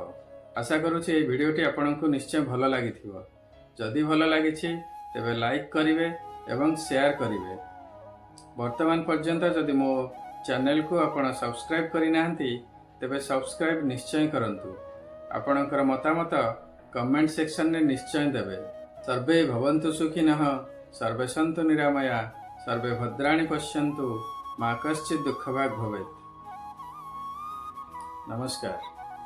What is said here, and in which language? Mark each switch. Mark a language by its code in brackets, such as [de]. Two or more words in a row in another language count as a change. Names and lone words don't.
[or] ଆଶା କରୁଛି ଏ ଭିଡିଓଟି ଆପଣଙ୍କୁ ନିଶ୍ଚୟ ଭଲ ଲାଗିଥିବ। ଯଦି ଭଲ ଲାଗିଛି ତେବେ ଲାଇକ କରିବେ ଏବଂ ସେୟାର କରିବେ। ବର୍ତ୍ତମାନ ପର୍ଯ୍ୟନ୍ତ ଯଦି ମୋ ଚ୍ୟାନେଲ କୁ ଆପଣ ସବସ୍କ୍ରାଇବ କରି ନାହାନ୍ତି ତେବେ ସବସ୍କ୍ରାଇବ ନିଶ୍ଚୟ କରନ୍ତୁ। ଆପଣଙ୍କର ମତାମତ [en] comment section [or] ମେ ନିଶ୍ଚୟ ଦେବେ। [sa] सर्वे भवन्तु सुखिनः, सर्वे सन्तु निरामया, सर्वे भद्राणि पश्यन्तु, मा कश्चित् दुःखभाग् भवेत्। [or] ନମସ୍କାର।